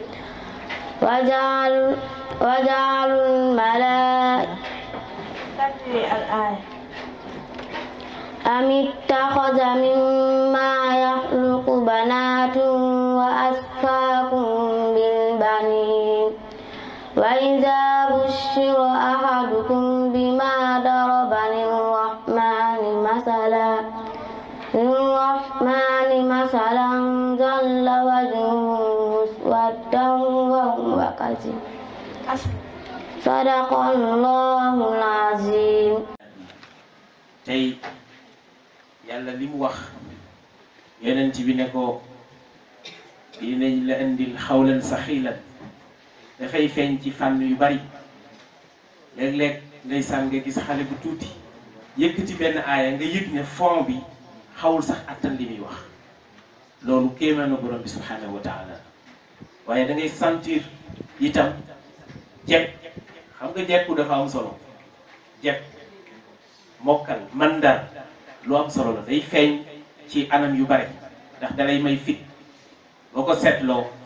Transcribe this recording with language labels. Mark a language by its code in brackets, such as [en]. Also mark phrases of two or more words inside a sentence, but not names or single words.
[ar] وجعلوا الملائكة أم اتخذ مما يخلق بنات وأصفاكم بالبنين وإذا بشر أحدكم بما ضرب للرحمن مثلا ظل وجهه مسودا وهو كظيم. صدق الله العظيم. [wo] tey yàlla li mu wax yonent bi ne ko dinañ la indil [ar] قولا ثقيلا [wo] dafay feeñ ci fànn yu bari léeg-léeg ndeysaan nga gis xale bu tuuti yëkkati benn aaya nga yëg ne fond bi xawul sax attan li muy wax loolu kéemaanu borom bi [ar] سبحانه وتعالى [wo] waaye da ngay sentir itam jekk xam nga jekku dafa am solo jekk mokkal mandar lu am solo la day feeñ ci anam yu bare ndax dalay may fit boo ko seetloo